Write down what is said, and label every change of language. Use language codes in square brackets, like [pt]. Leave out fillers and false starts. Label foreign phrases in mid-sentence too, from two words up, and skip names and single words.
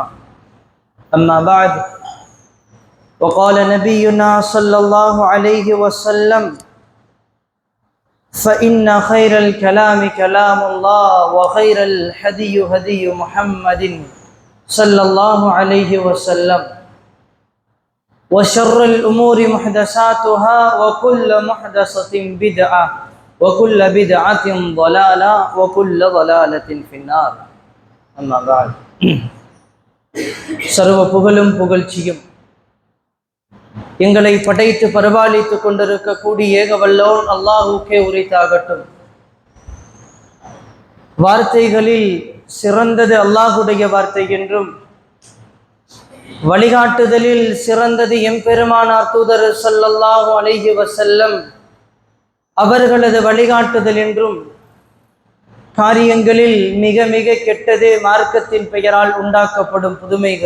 [ar] أما بعد، وقال نبينا صلى الله عليه وسلم: فإن خير الكلام كلام الله، وخير الهدي هدي محمد صلى الله عليه وسلم وشر الأمور محدثاتها وكل محدثة بدعة وكل بدعة ضلالة وكل ضلالة في النار أما بعد [ta] சர்வ புகழும் புகழ்ச்சியும் எங்களை படைத்து பரிபாலித்துக் கொண்டிருக்கக்கூடிய ஏகவல்லோன் அல்லாஹுக்கே உரித்தாகட்டும். வார்த்தைகளில் சிறந்தது அல்லாஹுடைய வார்த்தை என்றும், வழிகாட்டுதலில் சிறந்தது எம்பெருமானார் தூதர் [ar] صلى الله عليه وسلم [ta] அவர்களது வழிகாட்டுதல் என்றும், காரியங்களில் மிக மிக கெட்டது மார்க்கத்தின் பெயரால் உண்டாக்கப்படும் புதுமைகள்.